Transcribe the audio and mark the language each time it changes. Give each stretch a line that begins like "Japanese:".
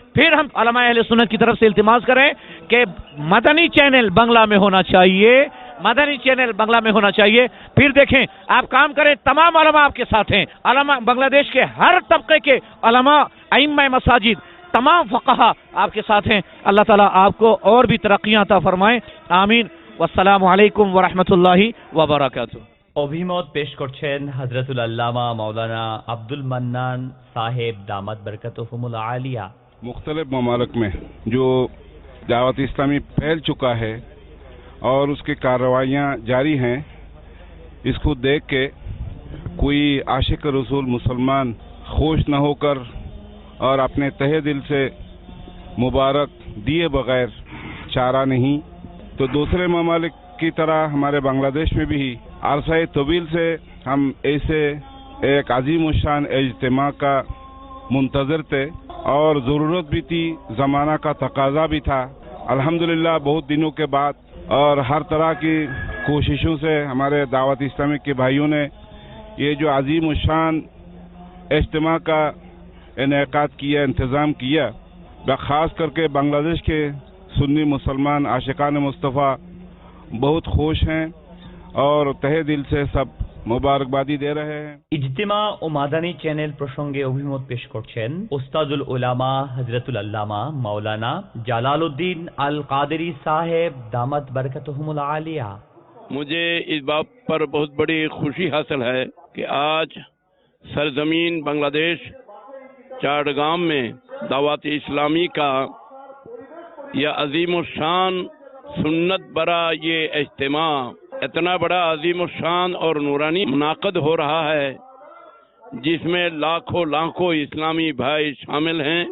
Hindi: फिर हम उलमा अहले सुन्नत की तरफ से इल्तिमास करें कि मदनी चैनल बांग्ला में होना चाहिए, मदनी चैनल बांग्ला में होना चाहिए। फिर देखें, आप काम करें, तमाम उलमा आपके साथ हैं, उलमा बांग्लादेश के हर तबके के उलमा, अइम्मा मसाजिद, तमाम फक़हा आपके साथ हैं। अल्लाह ताला आपको और भी तरक्कियां अता फरमाएं, आमीन। वस्सलामु अलैकुम व रहमतुल्लाहि व बरकातुहू।
Bangla: অভিমত পেশ করছেন হযরতুল আল্লামা মাওলানা আব্দুল মান্নান সাহেব
Hindi: दामत बरकतहुमुल आलिया। मुख्तलिफ ममालिक में जो दावत इस्लामी फैल चुका है और उसकी कार्रवाइयाँ जारी हैं, इसको देख के कोई आशिक रसूल मुसलमान खुश न होकर और अपने तहे दिल से मुबारक दिए बगैर चारा नहीं। तो दूसरे ममालिक की तरह हमारे बांग्लादेश में भी अरसा तवील से हम ऐसे एक अजीम शान इज्तिमा का मुंतज़र थे और ज़रूरत भी थी, ज़माना का तकाजा भी था। अल्हम्दुलिल्लाह बहुत दिनों के बाद और हर तरह की कोशिशों से हमारे दावत इस्लामी के भाइयों ने ये जो अजीम शान इज्तिमा का इनेकाद किया, इंतज़ाम किया, ख़ास करके बांग्लादेश के सुन्नी मुसलमान आशिकान मुस्तफ़ा बहुत खुश हैं और तहे दिल से सब मुबारकबादी दे रहे हैं।
Bangla: ইজতিমা ও মাদানী চ্যানেল প্রসঙ্গে অভিমত পেশ করছেন উস্তাদুল উলামা হযরতুল আল্লামা মাওলানা জালালউদ্দিন আল কাদেরি
Hindi: साहेब दामत बरकतहुमुल आलिया। मुझे इस बात पर बहुत बड़ी खुशी हासिल है कि आज सरजमीन बांग्लादेश चाड़गाम में दावत इस्लामी का यह अजीम शान सुन्नत बरा ये इज्तिमा इतना बड़ा अजीम शान और नूरानी मुनाक़द हो रहा है, जिसमें लाखों लाखों इस्लामी भाई शामिल हैं।